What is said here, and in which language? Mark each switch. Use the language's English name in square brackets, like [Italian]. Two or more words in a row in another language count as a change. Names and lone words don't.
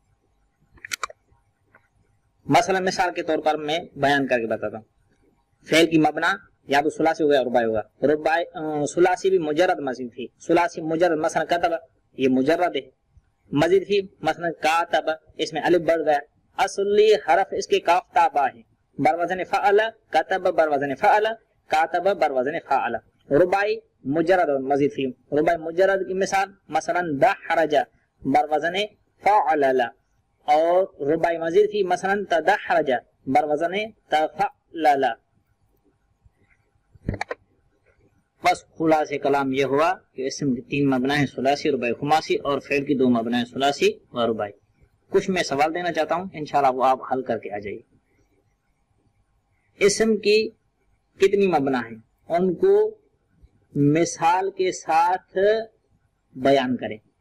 [Urdu] مثلا مثال کے طور پر میں بیان کر کے بتاتا ہوں. فعل کی مبنا یا تو ثلاثی ہوگا یا رباعی ہوگا. رباعی ثلاثی بھی مجرد مزید فی، ثلاثی مجرد مثلا کتب، یہ مجرد ہے. مزید فی مثلا کاتب، اس میں الف بڑھ گیا. اصلی حرف اس کے کاف تا با ہے. بر وزن فعل کتب بر وزن فعل کاتب بر وزن فعل. رباعی مجرد اور مزید فی. رباعی مجرد کی مثال مثلا دحرج بر وزن فعلل، اور رباعی مزید فی مثلا تدحرج بر وزن تفعلل. بس خلاصہ کلام یہ ہوا کہ اسم کی تین مبنا ہیں ثلاثی، رباعی، خماسی، اور فعل کی دو مبنا ہیں ثلاثی و رباعی. کچھ میں سوال دینا چاہتا ہوں، انشاءاللہ وہ آپ حل کر کے آ جائیے. اسم کی کتنی مبنا ہیں، ان کو مثال کے ساتھ بیان کریں.